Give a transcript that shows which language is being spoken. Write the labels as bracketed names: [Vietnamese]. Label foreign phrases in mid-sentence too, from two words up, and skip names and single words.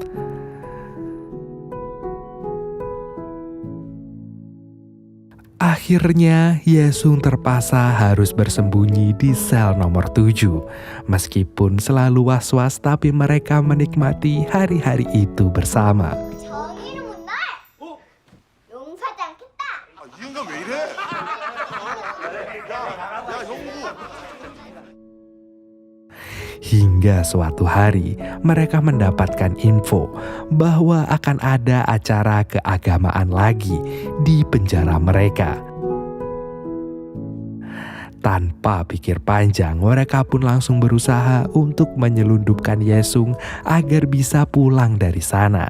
[Indonesian] Akhirnya Yesung terpaksa harus bersembunyi di sel nomor 7. Meskipun selalu was-was, tapi mereka menikmati hari-hari itu bersama. [Korean] 정의는 못날 용서하지 않겠다. 이 인간 왜 이래? 야, 형구. [Indonesian] Hingga suatu hari mereka mendapatkan info bahwa akan ada acara keagamaan lagi di penjara mereka. Tanpa pikir panjang, mereka pun langsung berusaha untuk menyelundupkan Yesung agar bisa pulang dari sana.